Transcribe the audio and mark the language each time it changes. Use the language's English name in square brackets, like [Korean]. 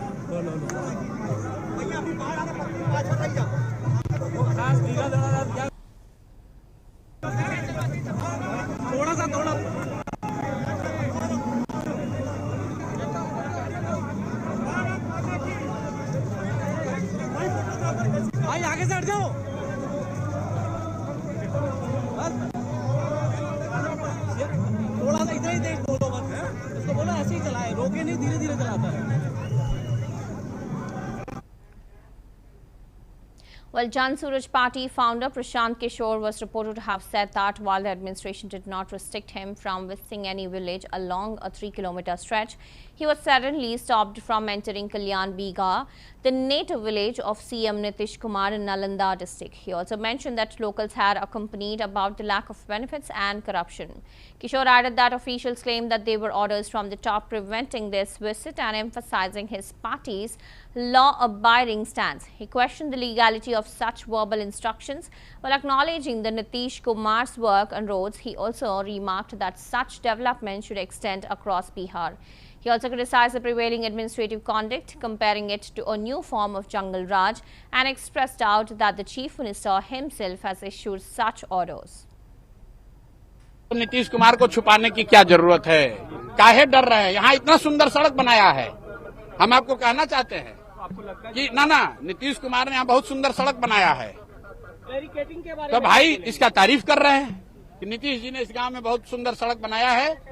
[Hindi] लो लो लो भैया अभी बाहर आके पाछा रह जा, थोड़ा सा थोड़ा भाई आगे से हट जाओ। थोड़ा सा इधर ही तेज बोलो बस, उसको बोलो ऐसे ही चलाए, रोके नहीं, धीरे धीरे चलाता है। [English] Well, Jan Suraj Party founder Prashant Kishore was reported to have said that while the administration did not restrict him from visiting any village along a 3-kilometer stretch, he was suddenly stopped from entering Kalyan Bigha, the native village of CM Nitish Kumar in Nalanda district. He also mentioned that locals had complained about the lack of benefits and corruption. Kishore added that officials claimed that there were orders from the top preventing this visit and emphasizing his party's law-abiding stance. He questioned the legality of such verbal instructions while acknowledging the Nitish Kumar's work on roads. He also remarked that such development should extend across Bihar. He also criticized the prevailing administrative conduct, comparing it to a new form of jungle Raj, and expressed doubt that the Chief Minister himself has issued such orders. [Hindi] Nitish Kumar को छुपाने की क्या जरूरत है, काहे डर रहे हैं? यहाँ इतना सुंदर सड़क बनाया है। हम आपको कहना चाहते हैं कि ना नीतीश कुमार ने यहाँ बहुत सुंदर सड़क बनाया है, तो भाई इसका तारीफ कर रहे हैं कि नीतीश जी ने इस गांव में बहुत सुंदर सड़क बनाया है।